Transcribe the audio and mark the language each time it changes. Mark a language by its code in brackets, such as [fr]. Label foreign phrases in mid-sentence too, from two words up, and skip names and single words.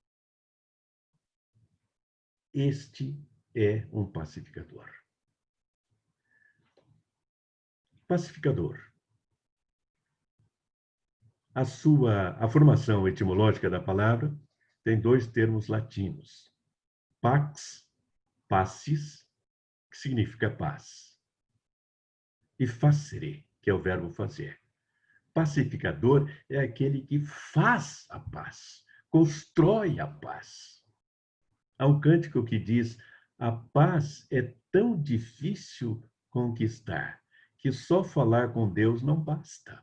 [pt] Este é um pacificador. Pacificador. A formação etimológica da palavra tem dois termos latinos. [la] Pax, pacis, [pt] que significa paz. E facere, que é o verbo fazer. Pacificador é aquele que faz a paz, constrói a paz. Há um cântico que diz: a paz é tão difícil conquistar que só falar com Deus não basta.